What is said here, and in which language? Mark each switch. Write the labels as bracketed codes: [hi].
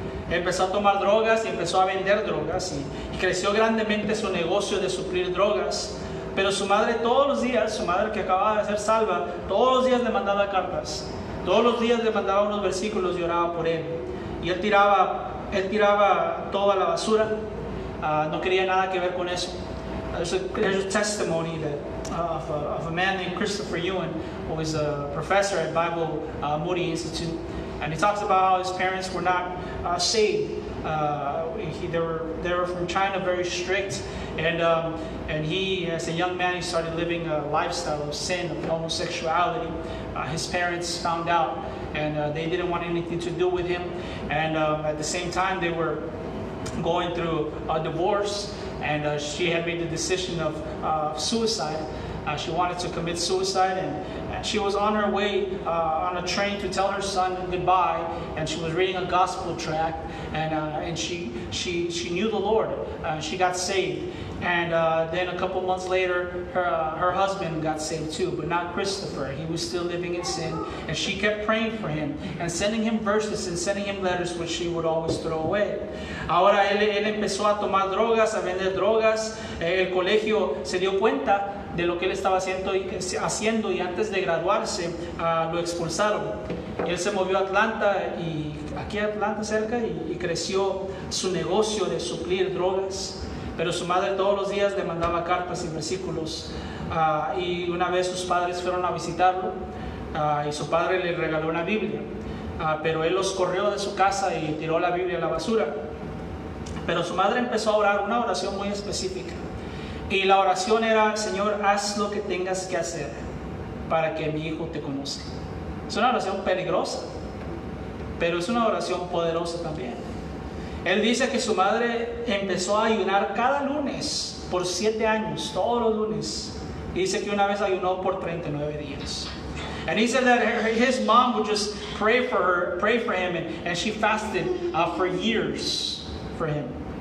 [es] Empezó a tomar drogas y empezó a vender drogas, y creció grandemente su negocio de suplir drogas. Pero su madre todos los días, su madre que acababa de ser salva, todos los días le mandaba cartas. Todos los días le mandaba unos versículos y oraba por él. Y él tiraba toda la basura. No quería nada que ver con eso. [en] There's a testimony of a man named Christopher Ewan, who was a professor at Bible Moody Institute. And he talks about how his parents were not saved. They were from China, very strict. And he, as a young man, he started living a lifestyle of sin, of homosexuality. His parents found out, and they didn't want anything to do with him. And at the same time, they were going through a divorce, and she had made the decision of suicide. She wanted to commit suicide, and she was on her way on a train to tell her son goodbye, and she was reading a gospel tract, and she knew the Lord. She got saved. And then a couple months later, her husband got saved too, but not Christopher. He was still living in sin, and she kept praying for him and sending him verses and sending him letters, which she would always throw away. [es] Ahora él empezó a tomar drogas, a vender drogas. El colegio se dio cuenta de lo que él estaba haciendo y antes de graduarse lo expulsaron. Él se movió a Atlanta, y aquí a Atlanta cerca, y creció su negocio de suplir drogas. Pero su madre todos los días le mandaba cartas y versículos, y una vez sus padres fueron a visitarlo, y su padre le regaló una Biblia, pero él los corrió de su casa y tiró la Biblia a la basura. Pero su madre empezó a orar una oración muy específica, y la oración era: Señor, haz lo que tengas que hacer para que mi hijo te conozca. Es una oración peligrosa, pero es una oración poderosa también. Él dice que su madre empezó a ayunar cada lunes por 7 años, todos los lunes. Y dice que una vez ayunó por 39 días. [en] And he said that his mom would just pray for him, and she fasted for years for him.